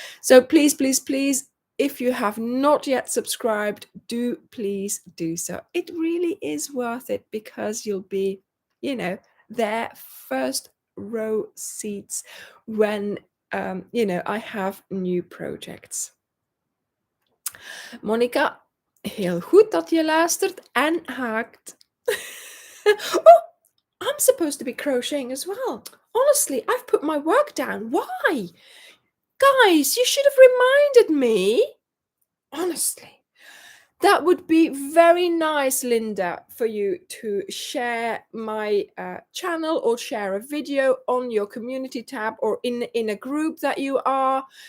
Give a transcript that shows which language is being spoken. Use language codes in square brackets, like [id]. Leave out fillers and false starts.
[en] So please, please, please, if you have not yet subscribed, do please do so. It really is worth it, because you'll be, there first row seats when I have new projects. [nl] Monica, heel goed dat je luistert en haakt. [en] Oh, I'm supposed to be crocheting as well. Honestly, I've put my work down. Why? Guys, you should have reminded me. Honestly. That would be very nice, Linda, for you to share my channel, or share a video on your community tab, or in a group that you are.